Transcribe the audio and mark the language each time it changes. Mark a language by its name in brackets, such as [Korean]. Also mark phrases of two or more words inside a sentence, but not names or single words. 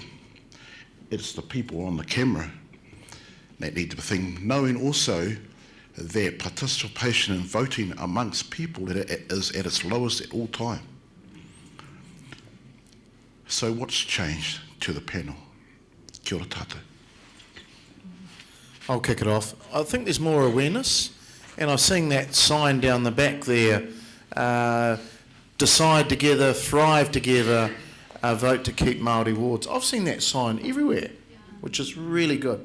[English] It's the people on the camera that need to think, knowing also that participation in voting amongst people is at its lowest at all time. So what's changed to the panel? [Māori] Kia ora tātou. [English] I'll kick it off. I think there's more awareness, and I've seen that sign down the back there, decide together, thrive together, vote to keep Māori Wards. I've seen that sign everywhere, which is really good.